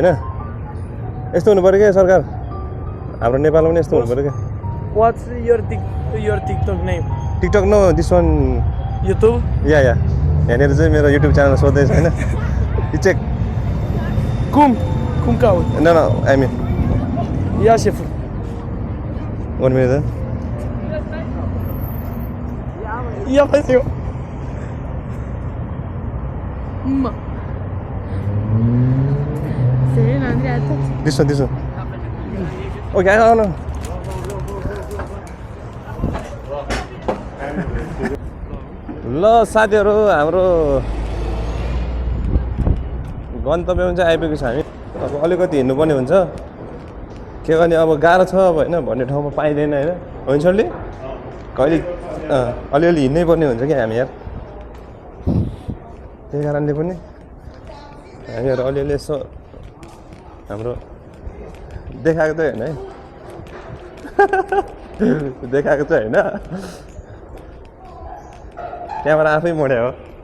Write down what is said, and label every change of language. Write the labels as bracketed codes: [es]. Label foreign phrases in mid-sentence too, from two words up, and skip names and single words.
[ne] यस्तो हुनु पऱ्यो क्या सरकार, हाम्रो नेपालमा पनि यस्तो हुनु पऱ्यो क्या। [en] What's your TikTok name? TikTok no this one YouTube? [ne] या यहाँनिर चाहिँ मेरो युट्युब च्यानल सोध्दैछ होइन। चेक [ro] Cum caut? [en] No I mean [ro] Ia șeful. [en] 1 minute. [ro] Ia văd eu. Mă. Serena, Andreea, tot. [en] This one. Okay, I don't know. [ne] ल साथीहरू, हाम्रो गन्तव्यमा चाहिँ आइपुगेको छ हामी अब अलिकति हिँड्नुपर्ने हुन्छ के गर्ने अब गाह्रो छ अब होइन भन्ने ठाउँमा पाइँदैन होइन होइन सरले कहिले अलिअलि हिँड्नै पर्ने हुन्छ कि हामी यार त्यही कारणले पनि हामीहरू अलिअलि यसो हाम्रो देखाएको त होइन है देखाएको चाहिँ होइन क्यामेरा आफै मोड्यो हो